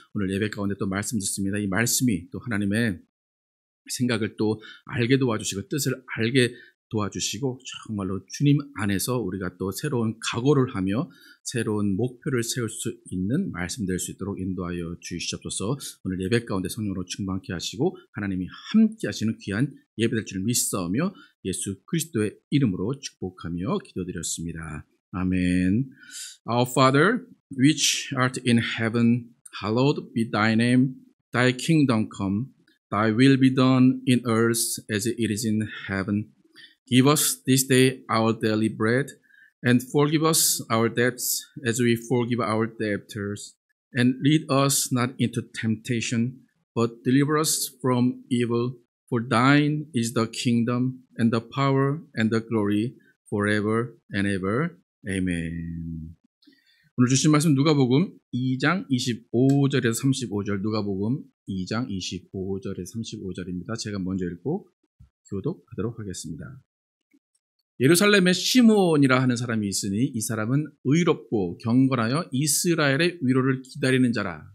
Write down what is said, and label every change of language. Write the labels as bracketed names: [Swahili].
[Korean] 오늘 예배 가운데 또 말씀 듣습니다. 이 말씀이 또 하나님의 생각을 또 알게 도와주시고 뜻을 알게 도와주시고 정말로 주님 안에서 우리가 또 새로운 각오를 하며 새로운 목표를 세울 수 있는 말씀 될 수 있도록 인도하여 주시옵소서. 오늘 예배 가운데 성령으로 충만케 하시고 하나님이 함께 하시는 귀한 예배 될 줄 믿사오며 예수 그리스도의 이름으로 축복하며 기도드렸습니다. 아멘. [English] Our Father, which art in heaven, hallowed be thy name. Thy kingdom come. Thy will be done in earth as it is in heaven. Give us this day our daily bread, and forgive us our debts as we forgive our debtors. And lead us not into temptation, but deliver us from evil. For thine is the kingdom, and the power, and the glory, forever and ever. Amen. [Korean] 오늘 주신 말씀 누가복음 2장 25절에서 35절, 누가복음 2장 25절에서 35절입니다. 제가 먼저 읽고 교독하도록 하겠습니다. 예루살렘에 시므온이라 하는 사람이 있으니 이 사람은 의롭고 경건하여 이스라엘의 위로를 기다리는 자라.